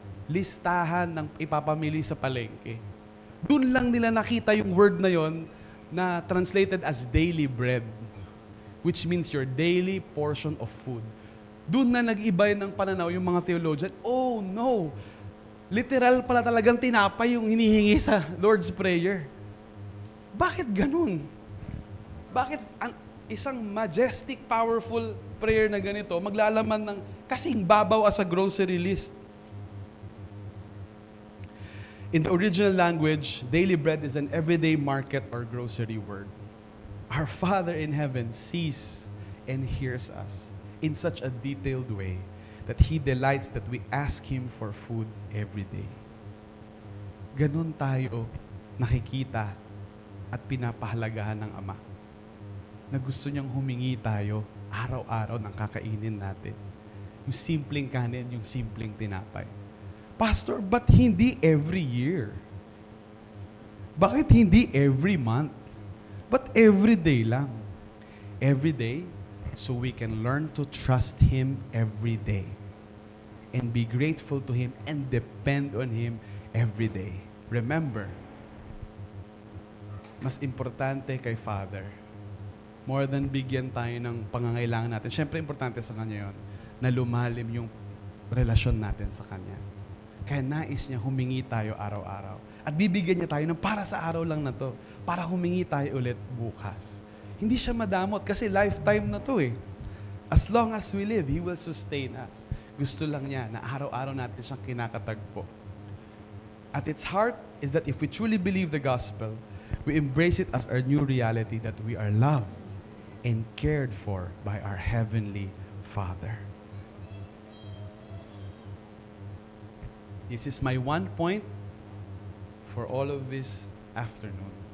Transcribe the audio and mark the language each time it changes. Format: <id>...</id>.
<tl>Listahan ng ipapamili sa palengke. Doon lang nila nakita yung word na yon na</tl> <en>translated as daily bread, which means your daily portion of food.</en> <tl>Doon na nag-iba ng pananaw yung mga theologian.</tl> <en>Oh no!</en> <tl>Literal pala talagang tinapay yung hinihingi sa Lord's Prayer. Bakit ganun? Bakit isang majestic, powerful prayer na ganito maglalaman ng kasing babaw</tl> <en>as a grocery list? In the original language, daily bread is an everyday market or grocery word. Our Father in heaven sees and hears us in such a detailed way that He delights that we ask Him for food every day.</en> <tl>Ganun tayo nakikita at pinapahalagahan ng Ama na gusto niyang humingi tayo araw-araw ng kakainin natin. Yung simpleng kanin, yung simpleng tinapay. Pastor, but hindi every year? Bakit hindi every month?</tl> <en>But every day lang. Every day, so we can learn to trust Him every day. And be grateful to Him and depend on Him every day.</en> <tl>Remember, mas importante kay Father, more than bigyan tayo ng pangangailangan natin. Siyempre, importante sa Kanya yon na lumalim yung relasyon natin sa Kanya. Kaya nais niya humingi tayo araw-araw. At bibigyan niya tayo ng para sa araw lang na to. Para humingi tayo ulit bukas. Hindi siya madamot kasi lifetime na to eh.</tl> <en>As long as we live, He will sustain us.</en> <tl>Gusto lang niya na araw-araw natin siyang kinakatagpo.</tl> <en>At its heart is that if we truly believe the gospel, we embrace it as our new reality that we are loved and cared for by our Heavenly Father. This is my one point for all of this afternoon.</en>